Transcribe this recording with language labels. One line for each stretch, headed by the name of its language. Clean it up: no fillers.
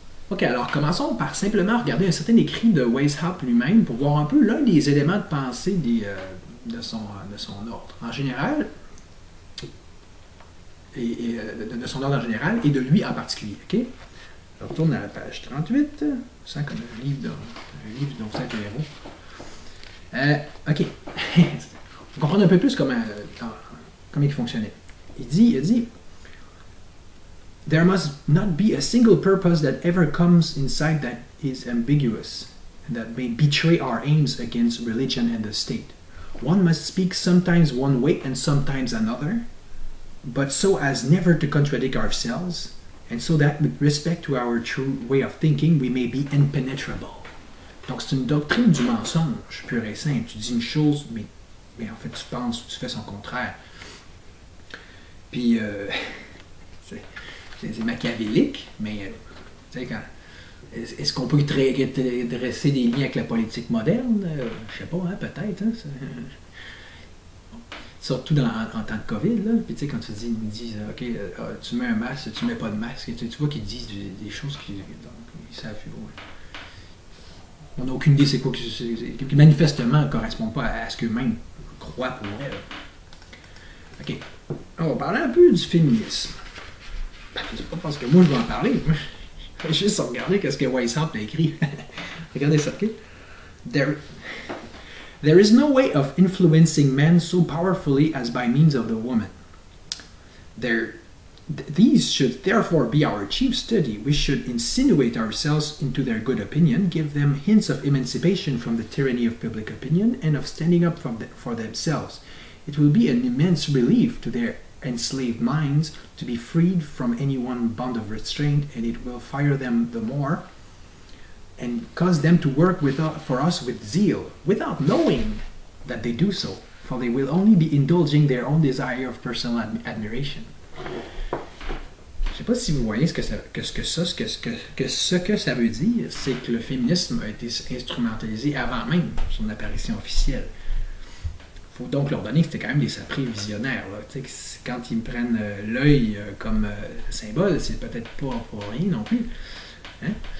French: Ok, alors commençons par simplement regarder un certain écrit de Weishaupt lui-même pour voir un peu l'un des éléments de pensée de son ordre en général, et de son ordre en général, et de lui en particulier. Ok? Je retourne à la page 38. Je sens comme un livre dont vous êtes le héros. Ok. Vous comprenez un peu plus comment il fonctionnait. Il dit
English: There must not be a single purpose that ever comes inside that is ambiguous and that may betray our aims against religion and the state. One must speak sometimes one way and sometimes another, but so as never to contradict ourselves, and so that with respect to our true way of thinking, we may be impenetrable.
French: Donc c'est une doctrine du mensonge pur et simple. Tu dis une chose, mais en fait tu penses ou tu fais son contraire. Puis c'est machiavélique, mais tu sais, est-ce qu'on peut dresser des liens avec la politique moderne? Je sais pas, hein, peut-être. Hein, surtout en temps de COVID, là. Puis tu sais, quand ils disent OK, tu mets un masque, tu mets pas de masque, tu vois qu'ils disent des choses qu'ils savent. Ouais. On n'a aucune idée c'est quoi qui manifestement ne correspond pas à ce qu'eux-mêmes croient pour vrai. OK. On va parler un peu du féminisme. C'est pas parce que moi je vais en parler. Je vais juste regarder ce que Weishaupt a écrit. Regardez ça, OK?
English: There is no way of influencing men so powerfully as by means of the woman. These should therefore be our chief study. We should insinuate ourselves into their good opinion, give them hints of emancipation from the tyranny of public opinion, and of standing up for themselves. It will be an immense relief to their enslaved minds to be freed from any one bond of restraint, and it will fire them the more and cause them to work for us with zeal, without knowing that they do so, for they will only be indulging their own desire of personal admiration.
French: Je ne sais pas si vous voyez ce que ça veut dire, c'est que le féminisme a été instrumentalisé avant même son apparition officielle. Il faut donc leur donner que c'était quand même des saprés visionnaires. Là. Quand ils me prennent l'œil comme symbole, c'est peut-être pas pour rien non plus. Hein?